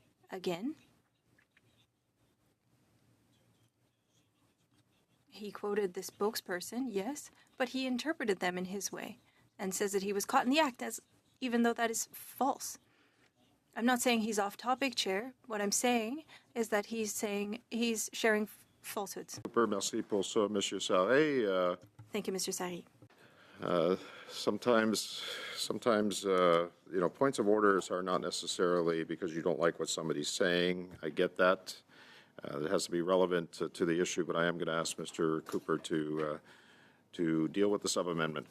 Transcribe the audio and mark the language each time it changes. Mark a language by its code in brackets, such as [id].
[en] Again, he quoted the spokesperson, yes, but he interpreted them in his way and says that he was caught in the act, even though that is false. I'm not saying he's off topic, Chair. What I'm saying is that he's sharing falsehoods. [fr] Merci pour ça, Monsieur Sari. [en] Thank you, Mr. Sari. Sometimes, points of orders are not necessarily because you don't like what somebody's saying. I get that. It has to be relevant to the issue, but I am going to ask Mr. Cooper to to deal with the sub-amendment.